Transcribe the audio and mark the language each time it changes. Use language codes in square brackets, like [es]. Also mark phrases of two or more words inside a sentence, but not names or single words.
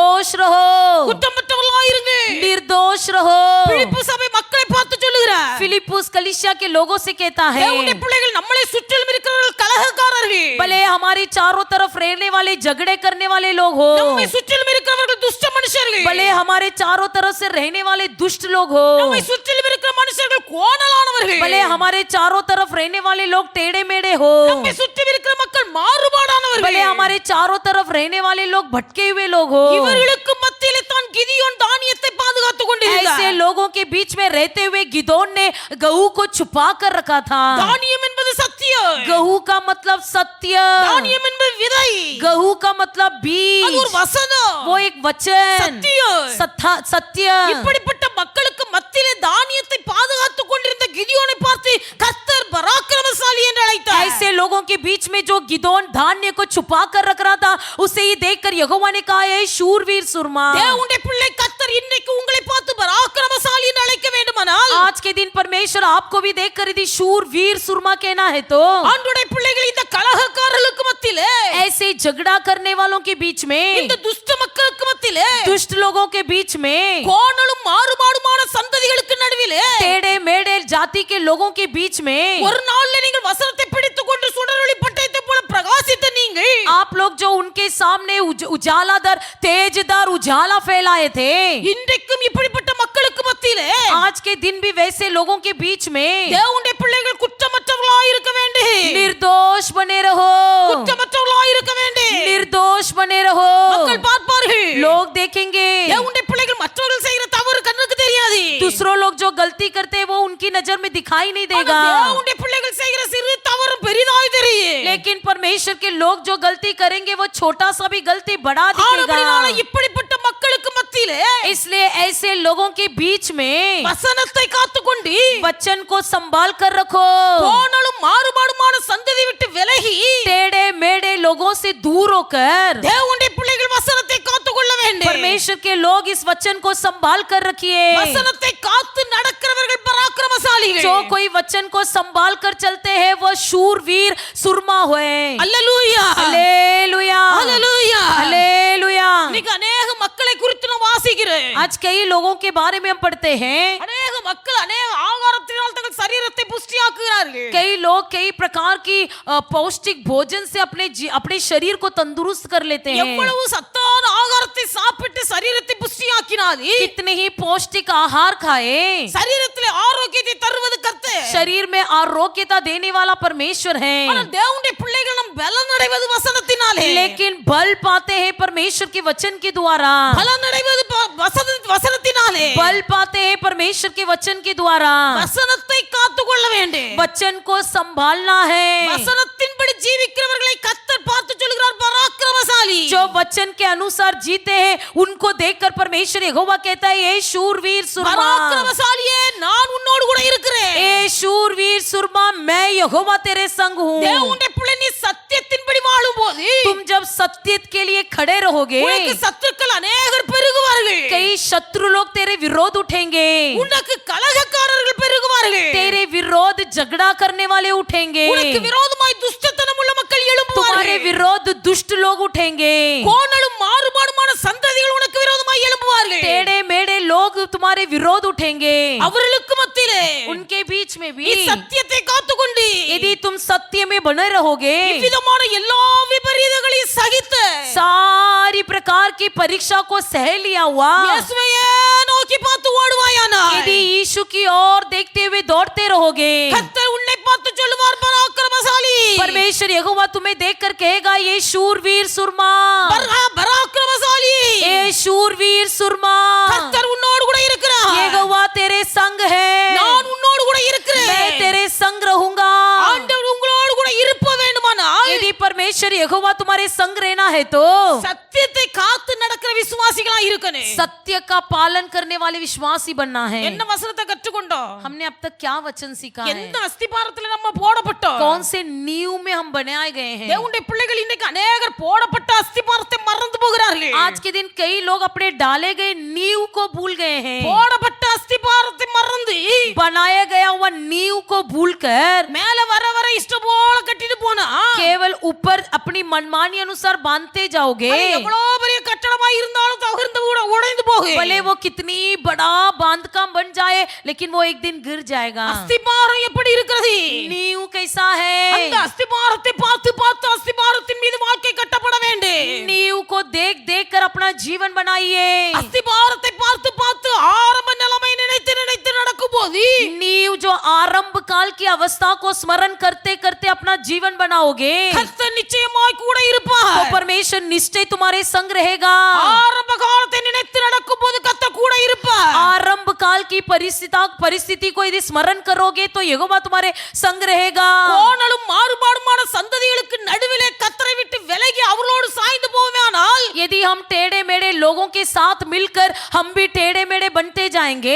[hi] रहो, [ta] குற்றமற்றவர்களாயிருங்க. [hi] निर्दोष रहो। [ta] பிலிப்பு சபை மக்களை பார்த்து சொல்லுகிறார், [hi] फिलिप्पुस कलीसिया के लोगों से कहता है, [ta] தேவனுடைய பிள்ளைகள் நம்மளை சுற்றிலும் இருக்கிறவர்கள் கலகக்காரர்கள், [hi] भले हमारे चारों तरफ रहने वाले झगड़े करने वाले लोग हो, [ta] நம்மை சுற்றிலும் இருக்கிறவர்கள் துஷ்ட மனுஷர்கள், [hi] भले हमारे चारों तरफ से रहने वाले दुष्ट लोग हो, [ta] நம்மை சுற்றிலும் இருக்கிற மனுஷர்கள் கோணலானவர்கள், [hi] भले हमारे चारों तरफ रहने वाले लोग टेढ़े मेढ़े हो, [ta] நம்மை சுற்றி இருக்கிற மக்கள் மாறுபாடானவர்கள், [hi] भले हमारे चारों तरफ रहने वाले लोग भटके हुए लोग हो, [ta] இவர்களுக்கு மத்தியிலே தான் கிதியோன் தானியத்தை பாதுகாத்துக் கொண்டிருந்தார். [hi] ऐसे लोगों के बीच में रहते हुए गिदोन ने गहू को छुपा कर रखा था। [ta] தானியம் என்பது சத்தியம், [hi] गहू का मतलब सत्य, [ta] தானியம் என்பது விதை, [hi] गहू का मतलब [ta] அது [hi] बीज, [ta] ஒரு வசனம், [hi] वो एक वचन, [ta] சத்தியம். [hi] सत्य। [ta] இப்படிப்பட்ட மக்களுக்கு மத்தியிலே தானியத்தை பாதுகாத்துக் கொண்டிருந்த கிதியோனை பார்த்து கர்த்தர் பராக்கிரமசாலி என்று அழைத்தார். [hi] ऐसे लोगों के बीच में जो गिदोन धान्य को छुपा कर रख रहा था, उसे ही देखकर यहोवा ने कहा, ये शूरवीर सुरमा। [ta] தேவனுடைய பிள்ளை கர்த்தர் இன்றைக்கு உங்களை பார்த்து பராக்கிரமசாலி என்று அழைக்க வேண்டுமானால், [hi] आज के दिन परमेश्वर आपको भी देखकर यदि शूरवीर सुरमा कहना है तो [ta] ஆண்டவருடைய பிள்ளைகள் இந்த கலகக்காரர்களுக்கு மத்தியிலே, [hi] ऐसे झगड़ा करने वालों के बीच में, [ta] இந்த துஷ்ட மக்களுக்கு மத்தியிலே, [hi] दुष्ट लोगों के बीच में, [ta] கோணலும் மாறுபாடுமான சந்ததிகளுக்கு நடுவிலே [hi] टेढ़े मेढ़े जाति के लोगों के बीच में, [ta] ஒரு நாள்ல நீங்கள் வசனத்தை பிடித்துக் கொண்டு சுடரொளி பட்டயத்தை போல பிரகாசித்த நீங்கள், [hi] आप लोग जो उनके सामने उजालादार तेजदार उजाला फैलाए थे, [ta] இன்றைக்கும் இப்படிப்பட்ட மக்களுக்கு மத்தியிலே [hi] आज के दिन भी वैसे लोगों के बीच में [ta] தேவனுடைய பிள்ளைகள் குற்றமற்றவர்களாய் இருக்க வேண்டும், [hi] निर्दोष बने रहो, [ta] குற்றமற்றவர்களாய் இருக்க வேண்டும். [hi] निर्दोष बने रहो। [ta] மக்கள் பார்ப்பார்கள், [hi] लोग देखेंगे, [ta] தேவனுடைய பிள்ளைகள் மற்றவர்கள் செய்கிற தவறு கண்ணுக்கு தெரியாது, [hi] दूसरों लोग जो गलती करते हैं वो उनकी नजर में दिखाई नहीं [ta] ஆனா [hi] देगा, [ta] தேவனுடைய பிள்ளைகள் செய்கிற சிறு தவறு பெரிதாய் தெரியும். [hi] लेकिन परमेश्वर के लोग जो गलती करेंगे वो छोटा सा भी गलती बड़ा [ta] ஆனபடினால [hi] दिखेगा। [ta] இப்படிப்பட்ட மக்களுக்கு மத்தியிலே [hi] इसलिए ऐसे लोगों के बीच में [ta] வசனத்தை காத்துக்கொண்டு [hi] वचन को संभाल कर रखो, [ta] கோணலும் மாறுபாடுமான சந்ததி விட்டு விலகி [hi] टेढ़े मेढ़े लोगों से दूर होकर [ta] தேவனுடைய பிள்ளைகள் வசனத்தை காத்துக்கொள்ள வேண்டும். [hi] परमेश्वर के लोग इस वचन को संभाल कर रखिए। [ta] வசனத்தை காத்து நடக்கிறவர்கள் பராக்கிரமசாலிகள். [hi] जो कोई वचन को संभाल कर चलते हैं वो शूरवीर सुरमा हुए। [ta] அல்லேலூயா, [hi] हालेलुया, [ta] அல்லேலூயா. [hi] हालेलुया। [ta] இன்னைக்கு अनेक மக்களை குறித்து நான் வாசிக்கிறேன். [hi] आज कई लोगों के बारे में हम पढ़ते हैं, [ta] अनेक மக்கள் अनेक ஆகாரத்தினால் தங்கள் சரீரத்தை புஷ்டியாக்குகிறார்கள். [hi] कई लोग कई प्रकार की पौष्टिक भोजन से अपने शरीर को तंदुरुस्त कर लेते हैं। [ta] எவ்வளவு சத்தான ஆகாரத்தை சாப்பிட்டு சரீரத்தை புஷ்டியாக்கினாலும் [hi] कितने ही पौष्टिक आहार खाए, [ta] சரீரத்திலே ஆரோக்கியத்தை தருவது கர்த்தர். [hi] शरीर में आरोग्यता देने वाला परमेश्वर [ta] ஆனா [hi] है, [ta] தேவனுடைய பிள்ளைகள் நம் பலன் அடைவது வசனத்தினாலே. [hi] लेकिन बल पाते हैं परमेश्वर के वचन के द्वारा, [ta] பலன் அடைவது வசனத்தினாலே. [hi] बल पाते हैं परमेश्वर के वचन के द्वारा। [ta] வசனத்தை காத்துக்கொள்ள வேண்டும். [hi] वचन को संभालना है, [ta] வசனத்தின்படி ஜீவிக்கிறவர்களை கர்த்தர் பார்த்து சொல்கிறார் பராக்கிரமசாலி. [hi] जो वचन के अनुसार जीते हैं उनको देखकर परमेश्वर यहोवा कहता है, ये शूरवीर सुरमा, [ta] பராக்கிரமசாலியே நான் உன்னோடு கூட இருக்கிறேன். [hi] ए शूरवीर सुरमा, मैं यहोवा तेरे संग हूँ। [ta] தேவனுடைய பிள்ளை நீ சத்தியத்தின்படி வாழும்போது [hi] तुम जब सत्य के लिए खड़े रहोगे, [ta] உனக்கு சத்துருக்கள் अनेகர் பெருகுவார்கள். [hi] कई शत्रु लोग तेरे विरोध उठेंगे, [ta] உனக்கு கலகக்காரர்கள் பெருகுவார்கள். [hi] तेरे विरोध झगड़ा करने वाले उठेंगे, [ta] உனக்கு விரோதமாய் துஷ்டத்தனம் உள்ள மக்கள் [hi] तुम्हारे [ta] எழும்புவார்கள். [hi] विरोध दुष्ट लोग उठेंगे, [ta] கோணலும் மாறுபாடுமான சந்ததிகள் உனக்கு விரோதமாய் எழும்புவார்கள். [hi] टेढ़े मेढ़े लोग तुम्हारे विरोध उठेंगे। [ta] அவர்களுக்கு மத்தியிலே [hi] उनके बीच में [ta] நீ [hi] भी [ta] சத்தியத்தை காத்துக்கொண்டு [hi] यदि तुम सत्य में बने रहोगे, [ta] இவ்விதமான எல்லா விபரீதங்களையும் சகித்த [hi] सारी प्रकार की परीक्षा को सह लिया हुआ, [ta] இயேசுவையே நோக்கி பார்த்து ஓடுவாயானால் [hi] यदि यीशु की ओर देखते हुए दौड़ते रहोगे, [ta] கர்த்தர் உன்னை பார்த்து சொல்லுவார் பராக்கிரமசாலி. [hi] परमेश्वर यहोवा तुम्हें देखकर कहेगा, ये शूरवीर सुरमा, [ta] பராக்கிரமசாலி, [hi] ए शूरवीर सुरमा, [ta] கர்த்தர் உன்னோடு கூட இருக்கிறார். [hi] यहोवा तेरे संग है, [ta] நான் உன்னோடு கூட இருக்கிறேன். [hi] मैं तेरे संग रहूंगा। [ta] ஆண்டவர் உங்களோடு கூட இருப்ப வேண்டுமானால் [hi] यदि परमेश्वर यहोवा तुम्हारे संग रहना है तो [ta] சத்தியத்தை காத்து நடக்கிற விசுவாசிகளா இருக்கணும். [hi] सत्य का पालन करने वाले विश्वासी बनना है। [ta] என்ன வசனத்தை கற்றுக்கொண்டோம்? [hi] हमने अब तक क्या वचन सीखा है? [ta] எந்த அஸ்திபாரத்துல நம்ம போடப்பட்டோம்? [hi] कौन से नींव में हम बनाए गए हैं? [ta] தேவனுடைய பிள்ளைகள் இன்னைக்கு अनेகர் போடப்பட்ட அஸ்திபாரத்தை மறந்து போகிறார்கள். [hi] आज के दिन कई लोग अपने डाले गए नींव को भूल गए हैं। [ta] போடப்பட்ட அஸ்திபாரத்தை மறந்து [hi] बनाया गया हुआ नींव को भूलकर [ta] மேல வர வர இஷ்டம் போல கட்டிட்டு போனா [hi] केवल ऊपर अपनी मनमानी अनुसार बांधते जाओगे, [ta] அது எவ்வளவு பெரிய கட்டடமா இருந்தாலும் தகர்ந்து போகு [hi] भले वो कितनी बड़ा बांधकाम बन जाए लेकिन वो एक दिन गिर जाएगा [ta] அஸ்திபாரம் எப்படி இருக்கிறது [hi] नींव कैसा [ta] அந்த [hi] है [ta] அஸ்திபாரத்தை பார்த்து பார்த்து அஸ்திபாரத்தின் மீது வாழ்க்கை கட்டப்பட வேண்டும் [hi] नींव को देख देख कर अपना जीवन बनाइए [ta] அஸ்திபாரத்தை பார்த்து பார்த்து ஆரம்ப நிலைமை நினைத்து நினைத்து நடக்கும் போது [hi] नींव जो आरंभ काल की अवस्था को स्मरण करते करते अपना जीवन बनाओगे [ta] கர்த்தர் நிச்சயமாய் கூட [hi] तो [ta] இருப்பார் [hi] परमेश्वर निश्चय तुम्हारे संग रहेगा [ta] ஆரம்ப காலத்தை நினைத்து நடக்கும் போது கர்த்தர் கூட இருப்பார் [hi] आरंभ काल की परिस्थिति को यदि स्मरण करोगे तो यहोवा तुम्हारे संग रहेगा [ta] கோணலும் மாறுபாடுமான சந்ததிகளுக்கு நடுவிலே கர்த்தரை விட்டு விலகி அவர்களோடு சாய்ந்து போவேனால் [hi] यदि हम टेढ़े मेढ़े लोगों के साथ मिलकर हम भी टेढ़े मेढ़े बनते जाएंगे